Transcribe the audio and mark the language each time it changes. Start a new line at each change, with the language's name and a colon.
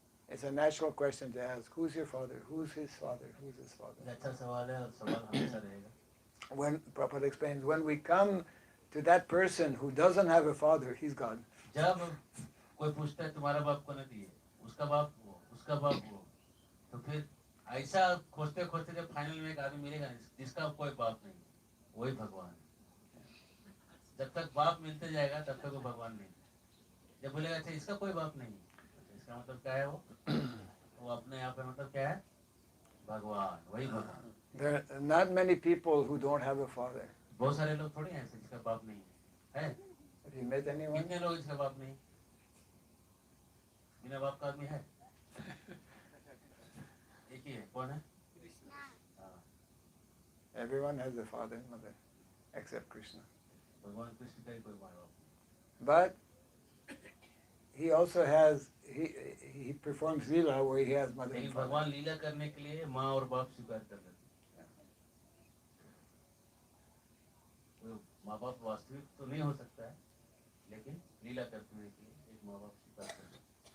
English: It's a natural question to ask, who's your father? Who's his father? Who's his father?
Hindi: ये अच्छा सवाल है और सवाल हमेशा रहेगा.
English: When Prabhupada explains, when we come to that person who doesn't have a father, he's God.
Hindi: जब कोई पूछता है तुम्हारा बाप कौन है, उसका बाप वो, उसका बाप वो, तो फिर ऐसा खोजते खोजते जब फाइनल में एक आदमी मिलेगा जिसका कोई बाप नहीं, वही भगवान है. जब तक बाप मिलते जाएगा तब तक वो भगवान नहीं. जब बोलेगा अच्छा इसका कोई बाप नहीं, तो इसका मतलब क्या है? वो अपने आप में मतलब क्या है? भगवान, वही भगवान.
English: There are not many people who don't have a father.
Hindi: बहुत सारे लोग थोड़ी हैं ऐसे जिसका बाप नहीं है.
English: Have you met anyone?
Hindi: कितने लोग जिसका बाप नहीं? बिना बाप का आदमी है? एक ही है. कौन है? हाँ.
English: Everyone has a father and mother, except Krishna.
Hindi: भगवान कृष्ण का ही कोई माँ बाप.
English: But he also has, he performs Leela where he has mother and
Hindi: लेकिन
English: father.
Hindi: भगवान लीला करने के लिए माँ और बाप स्वीकार कर लेते हैं. माँ बाप वास्तविक तो नहीं हो सकता है, लेकिन लीला करने के लिए एक माँ बाप स्वीकार कर लेते हैं.